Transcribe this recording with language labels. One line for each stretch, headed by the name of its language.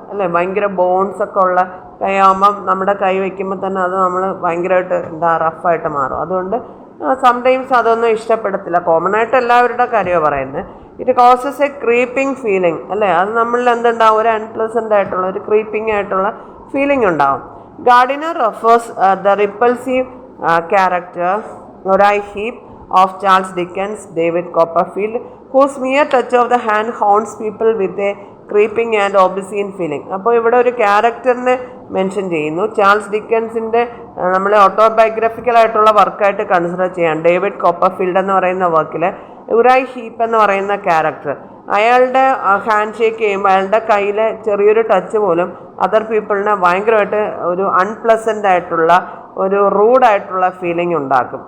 Malayalam: അല്ലേ, ഭയങ്കര ബോൺസൊക്കെ ഉള്ള കൈയാകുമ്പം നമ്മുടെ കൈ വയ്ക്കുമ്പോൾ തന്നെ അത് നമ്മൾ ഭയങ്കരമായിട്ട് റഫായിട്ട് മാറും. അതുകൊണ്ട് സംടൈംസ് അതൊന്നും ഇഷ്ടപ്പെടത്തില്ല. കോമൺ ആയിട്ട് എല്ലാവരുടെ കാര്യമാണ് പറയുന്നത്.
English: It causes a creeping feeling.
Malayalam: അല്ലേ, അത് നമ്മളിൽ എന്തുണ്ടാവും, ഒരു അൺപ്ലസൻ്റ് ആയിട്ടുള്ള ഒരു ക്രീപ്പിംഗ് ആയിട്ടുള്ള ഫീലിംഗ് ഉണ്ടാവും.
English: Gardiner refers the repulsive character Uriah Heep of Charles Dickens, David Copperfield, whose mere touch of the hand haunts people with a creeping and obscene feeling.
Malayalam: അപ്പോൾ ഇവിടെ ഒരു ക്യാരക്ടറിനെ മെൻഷൻ ചെയ്യുന്നു. ചാൾസ് ഡിക്കൻസിൻ്റെ നമ്മളെ ഓട്ടോബയോഗ്രഫിക്കൽ ആയിട്ടുള്ള വർക്കായിട്ട് consider ചെയ്യാം. David Copperfield എന്ന് പറയുന്ന വർക്കിൽ ഉറായ് ഹീപ്പ് എന്ന് പറയുന്ന ക്യാരക്ടർ, അയാളുടെ ഹാൻഡ് ഷേക്ക് ചെയ്യുമ്പോൾ അയാളുടെ കയ്യിലെ ചെറിയൊരു ടച്ച് പോലും അതർ പീപ്പിളിനെ ഭയങ്കരമായിട്ട് ഒരു അൺപ്ലസൻ്റ് ആയിട്ടുള്ള ഒരു റൂഡായിട്ടുള്ള ഫീലിംഗ് ഉണ്ടാക്കും.